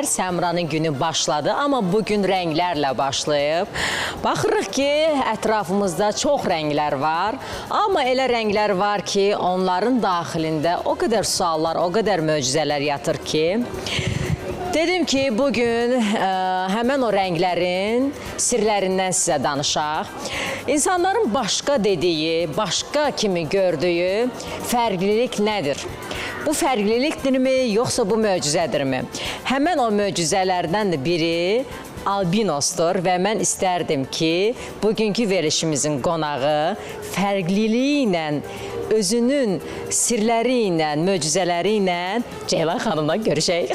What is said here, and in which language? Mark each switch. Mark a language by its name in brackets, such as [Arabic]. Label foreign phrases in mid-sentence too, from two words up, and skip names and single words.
[Azerbaijani] Səmranın günü başladı, [Turkish] ama bugün renklerle [Azerbaijani] başlayıb. Baxırıq ki, ətrafımızda çox renkler var. Ama elə renkler var ki, onların daxilində [Turkish] o kadar [Azerbaijani] suallar, [Turkish] o kadar [Azerbaijani] möcüzələr yatır ki, dedim ki, [Turkish] bugün hemen o renklerin sirlerinden size [Azerbaijani] danışaq. [Turkish] İnsanların başka dediği, başka kimi gördüğü fərqlilik nedir? [Azerbaijani] Bu fərqlilikdirmi, yoxsa bu möcüzədirmi? Həmən o möcüzələrdən də biri albinosdur və mən istərdim ki, bugünkü verilişimizin qonağı fərqliliyi ilə, özünün sirləri ilə, möcüzələri ilə Ceylan xanımla görüşək.